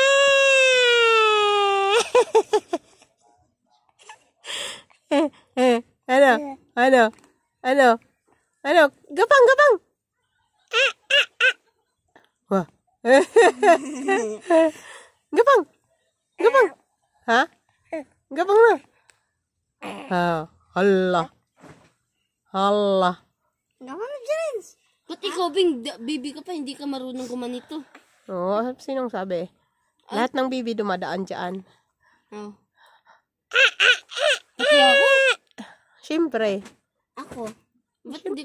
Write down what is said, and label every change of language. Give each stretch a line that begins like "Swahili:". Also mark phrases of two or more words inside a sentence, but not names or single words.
Filipino: Ano? Ano? Ano? Ano? Gapang, gapang. Wah. Gapang. Gapang. Ha? Gapang na. Allah. Allah. Gapang na Jirin. Ba't ikaw, Bing, baby ka pa, hindi ka marunong gumanito? Oo, sinong sabi? Lahat ng bibi dumadaan dyan. Oh. Pati ako? Siyempre. Ako? Ba't hindi ko?